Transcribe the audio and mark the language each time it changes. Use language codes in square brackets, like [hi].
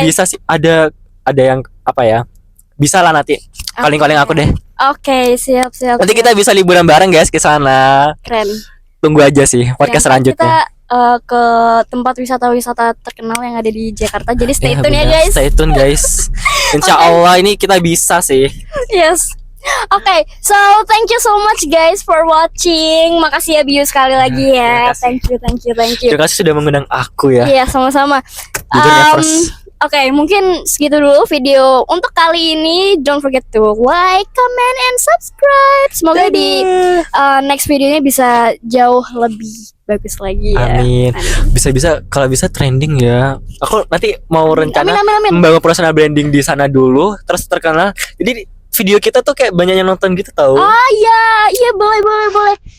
[id] bisa sih ada yang apa ya? Bisa lah nanti. Calling aku deh. Oke, siap. Nanti kita bisa liburan bareng guys ke sana. Keren. Tunggu aja sih podcast Ya, selanjutnya. Kita ke tempat wisata terkenal yang ada di Jakarta. Jadi [en] stay tune [id] ya benar. guys. [en] Stay tune guys. [id] Insya Allah ini kita bisa sih. [en] Yes. Oke, so thank you so much guys for watching. [id] Makasih ya Bio sekali lagi ya. terima kasih. [en] Thank you. [id] Terima kasih sudah mengundang aku ya. Iya, sama-sama. Jujur first. Oke, mungkin segitu dulu video untuk kali ini. [en] Don't forget to like, comment, and subscribe. [id] Semoga di next videonya bisa jauh lebih bagus lagi ya. Amin. Bisa kalau bisa trending ya. Aku nanti mau rencana Amin. membangun personal branding di sana dulu, terus terkenal. Jadi video kita tuh kayak banyak yang nonton gitu tahu. Oh iya boleh.